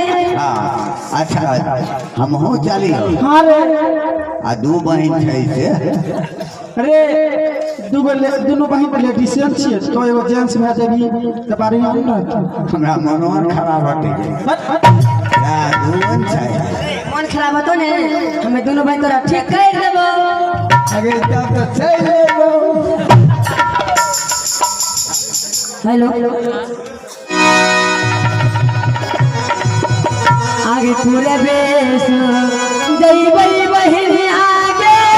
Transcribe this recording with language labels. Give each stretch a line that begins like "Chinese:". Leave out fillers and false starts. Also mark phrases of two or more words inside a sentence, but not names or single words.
Angika: हां अच्छा हम हो चली हां रे आ दू बहन छै से रे दोनों बहन लेडीसियन छियै तो एगो जेंट्स भे देबी त बारी हम न हमरा मनोर खराब हटे या दून छै मन खराब होतो ने हमें दोनों भाई तोरा ठीक कर देबो अगे तब तो चल लेबो हेलो आगे पूरे बेस जई बई बहिन आगे